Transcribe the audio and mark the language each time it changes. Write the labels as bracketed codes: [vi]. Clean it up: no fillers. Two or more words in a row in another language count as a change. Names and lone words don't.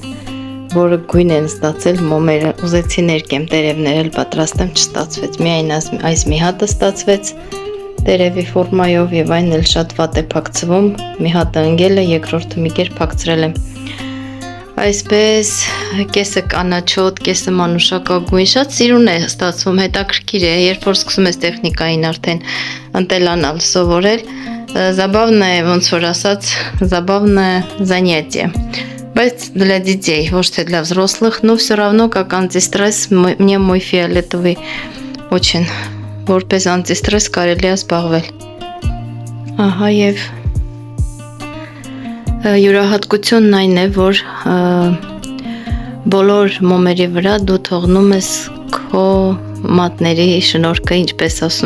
[hy] որը գույն են ստացել մոմերը, ուզեցի ներկեմ տերևներ էլ պատրաստեմ, չստացվեց, միայն այս մի հատը ստացվեց տերևի ֆորմայով եւ այն էլ շատ վատ է փակցվում, մի հատը ընկել է, երկրորդը մի կերպ փակցրել եմ, այսպես կեսը կանաչոտ, կեսը մանուշակագույն, շատ սիրուն է ստացվում, հետաքրքիր է, երբ որ սկսում ես տեխնիկային արդեն ընտելանալ, սովորել, забавно է, ոնց որ ասած, [ru] забавное занятие. Բայց для детей, [hy] ոչ թե [ru] для взрослых, но все равно как антистресс, мне мой фиолетовый очень, [hy] որպես антистресс կարելի է զբաղվել։ Ահա եւ յուրահատկությունն այն է, որ բոլոր մոմերի վրա դու թողնում ես քո մատների շնորհքը, ինչպես ասում